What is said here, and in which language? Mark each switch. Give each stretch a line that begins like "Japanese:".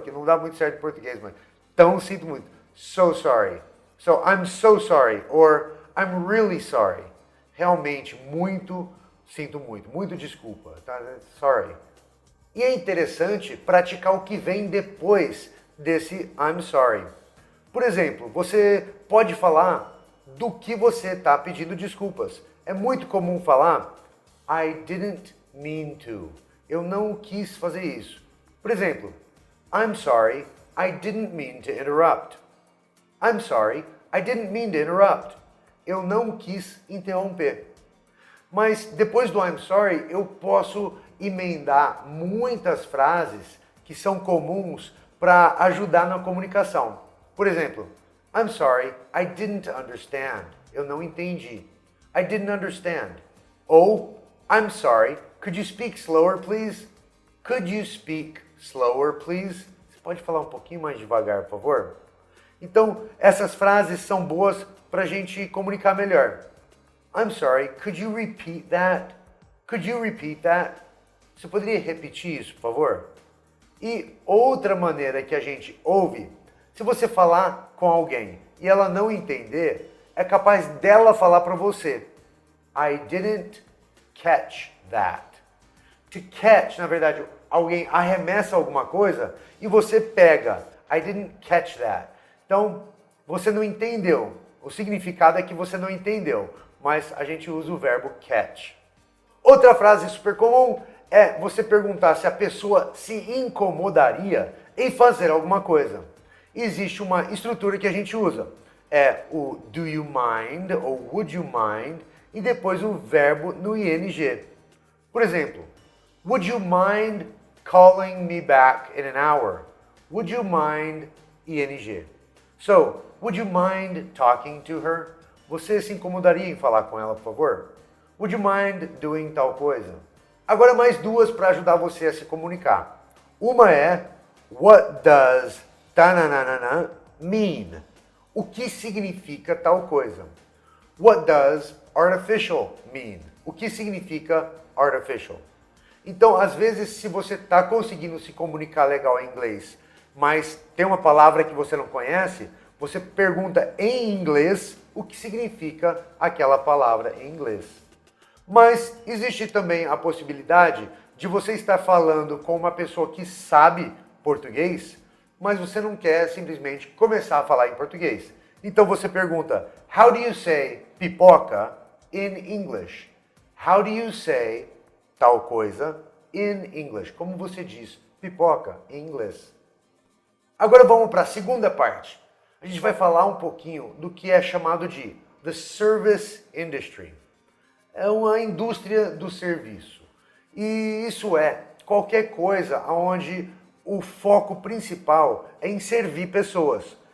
Portuguese: Que não dá muito certo em português, mas tão sinto muito.
English: So sorry. So I'm so sorry, or I'm really sorry.
Portuguese: Realmente, muito, sinto muito. Muito desculpa. Tá?
English: Sorry.
Portuguese: E é interessante praticar o que vem depois desse
English: I'm sorry.
Portuguese: Por exemplo, você pode falar do que você está pedindo desculpas. É muito comum falar
English: I didn't mean to.
Portuguese: Eu não quis fazer isso. Por exemplo,
English: I'm sorry, I didn't mean to interrupt. I'm sorry, I didn't mean to interrupt.
Portuguese: Eu não quis interromper. Mas depois do
English: I'm sorry,
Portuguese: eu posso emendar muitas frases que são comuns para ajudar na comunicação. Por exemplo,
English: I'm sorry, I didn't understand.
Portuguese: Eu não entendi.
English: I didn't understand.
Portuguese: Ou,
English: I'm sorry, could you speak slower, please? Could you speak slower, please?
Portuguese: Você pode falar um pouquinho mais devagar, por favor? Então, essas frases são boas para a gente comunicar melhor.
English: I'm sorry, could you repeat that? Could you repeat that?
Portuguese: Você poderia repetir isso, por favor? E outra maneira que a gente ouve, se você falar com alguém e ela não entender, é capaz dela falar para você.
English: I didn't catch that. To catch,
Portuguese: na verdade, alguém arremessa alguma coisa e você pega.
English: I didn't catch that.
Portuguese: Então, você não entendeu. O significado é que você não entendeu, mas a gente usa o verbo catch. Outra frase super comum é você perguntar se a pessoa se incomodaria em fazer alguma coisa. Existe uma estrutura que a gente usa. É o
English: do you mind
Portuguese: ou
English: would you mind
Portuguese: e depois o verbo no ing. Por exemplo,
English: would you mind calling me back in an hour? Would you mind ing? So, would you mind talking to her?
Portuguese: Você se incomodaria em falar com ela, por favor?
English: Would you mind doing
Portuguese: tal coisa? Agora mais duas para ajudar você a se comunicar. Uma é
English: what does tananana mean?
Portuguese: O que significa tal coisa?
English: What does artificial mean?
Portuguese: O que significa artificial? Então, às vezes, se você está conseguindo se comunicar legal em inglês, mas tem uma palavra que você não conhece, você pergunta em inglês o que significa aquela palavra em inglês. Mas existe também a possibilidade de você estar falando com uma pessoa que sabe português, mas você não quer simplesmente começar a falar em português. Então você pergunta,
English: how do you say pipoca in English? How do you say
Portuguese: tal coisa
English: in English?
Portuguese: Como você diz pipoca em inglês? Agora vamos para a segunda parte. A gente vai falar um pouquinho do que é chamado de
English: the service industry.
Portuguese: é uma indústria do serviço. E isso é qualquer coisa onde o foco principal é em servir pessoas.